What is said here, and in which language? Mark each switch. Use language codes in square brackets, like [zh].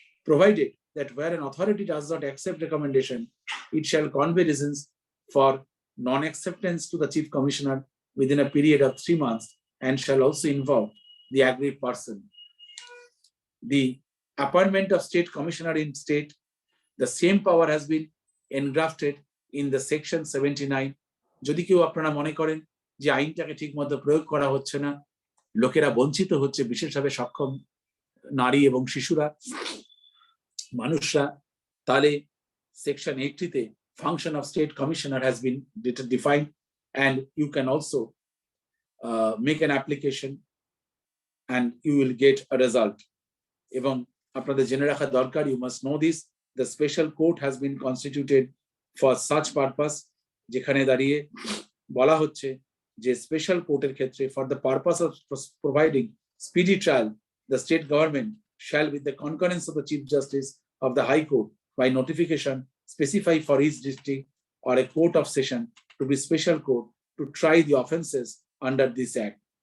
[en] Provided that where an authority does not accept recommendation, it shall convey reasons for non-acceptance to the Chief Commissioner within a period of 3 months and shall also involve the aggrieved person. The appointment of State Commissioner in state, the same power has been engrafted in the Section 79. [bn] যদি কেউ আপনারা মনে করেন যে আইনটাকে ঠিকমতো প্রয়োগ করা হচ্ছে না, লোকেরা বঞ্চিত হচ্ছে, বিশেষভাবে সক্ষম নারী এবং শিশুরা, মানুষরা, তাহলে Section 80-তে [en] function of State Commissioner has been defined, and you can also make an application and you will get a result. [bn] এবং আপনাদের জেনে রাখা দরকার, [en] you must know this, the special court has been constituted for such purpose, [bn] যেখানে দাঁড়িয়ে বলা হচ্ছে যে স্পেশাল কোর্টের ক্ষেত্রে [en] for the purpose of providing speedy trial, the state government shall, with the concurrence of the Chief Justice of the High Court, by notification specify for each district or a court of session to be special court to try the offences under this act.